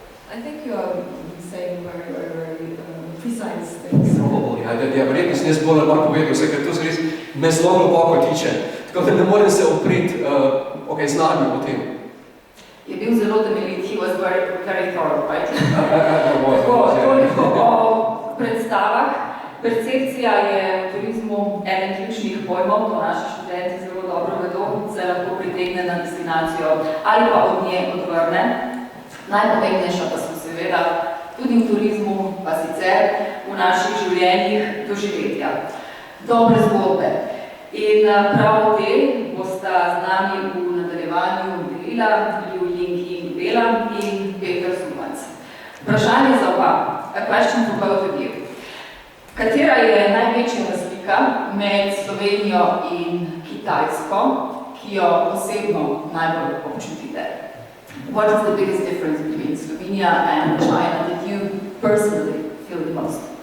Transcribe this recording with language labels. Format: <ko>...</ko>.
<en>I think you are saying very precise things. Probably,</en> <sl>ja, verjetno sem jaz bolj ali manj povedal vse, ker to se res me zelo globoko tiče. Tako da ne morem se opriti znanju o tem. Je bil zelo temeljit,</sl> <en>he was very thorough, right?</en> <sl>Toliko o predstavah. Percepcija je v turizmu eden ključnih pojmov, to naši študenti zelo dobro vedo, se lahko pritegne na destinacijo ali pa od nje odvrne. Najpomembnejša pa so seveda tudi v turizmu, pa sicer v naših življenjih doživetja. Dobre zgodbe. In prav te bosta z nami v nadaljevanju delila Liu Ying Bela in Peter Zumac. Vprašanje za oba,</sl> <en>a question for both of you.</en> <sl>Katera je največja razlika med Slovenijo in Kitajsko, ki jo osebno najbolj občutite?</sl> <en>What is the biggest difference between Slovenia and China that you personally feel the most?</en>